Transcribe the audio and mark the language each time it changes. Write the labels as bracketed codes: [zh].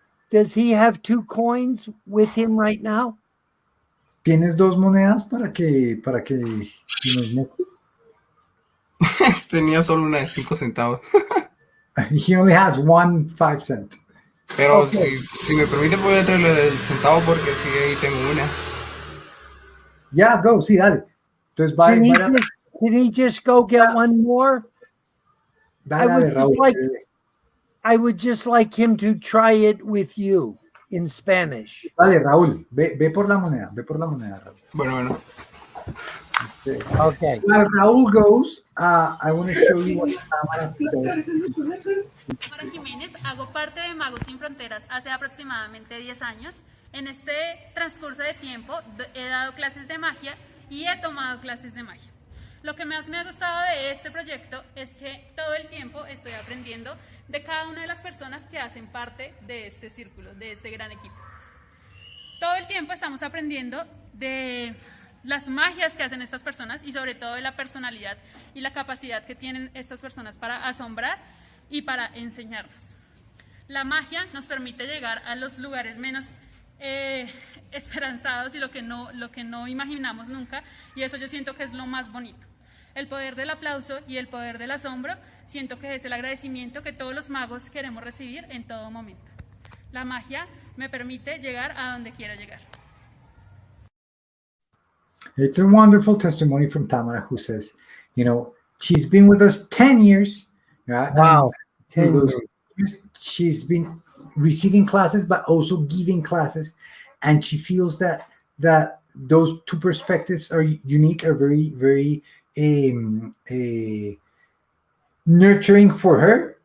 [en] Does he have 2 coins with him right now? [es] ¿Tienes 2 monedas para que nos muestre? Tenía solo una de 5 centavos. [en] He only has 1 5-cent. [es] Pero [en] Okay. [es] si me permite, puedo traerle del centavo porque sí, ahí tengo una. [en] Yeah, go, [es] sí, dale. Entonces, [en] Can he just go get one more? [es] dale, Raúl. [en] I would just like him to try it with you in Spanish. [es] Dale, Raúl, ve por la moneda, Raúl. Bueno. [en] Okay. While Raúl goes, I want to show you what Tamara says. [es] Tamara Jiménez, hago parte de Magos Sin Fronteras hace aproximadamente 10 años. En este transcurso de tiempo he dado clases de magia y he tomado clases de magia. Lo que más me ha gustado de este proyecto es que todo el tiempo estoy aprendiendo de cada una de las personas que hacen parte de este círculo, de este gran equipo. Todo el tiempo estamos aprendiendo de las magias que hacen estas personas y sobre todo de la personalidad y la capacidad que tienen estas personas para asombrar y para enseñarnos. La magia nos permite llegar a los lugares menos esperanzados y lo que no imaginamos nunca, y eso yo siento que es lo más bonito. El poder del aplauso y el poder del asombro, siento que es el agradecimiento que todos los magos queremos recibir en todo momento. La magia me permite llegar a donde quiero llegar. [en] It's a wonderful testimony from Tamara, who says, she's been with us 10 years. Right? Wow. 10 years. She's been receiving classes, but also giving classes. And she feels that those 2 perspectives are unique, are very, very nurturing for her.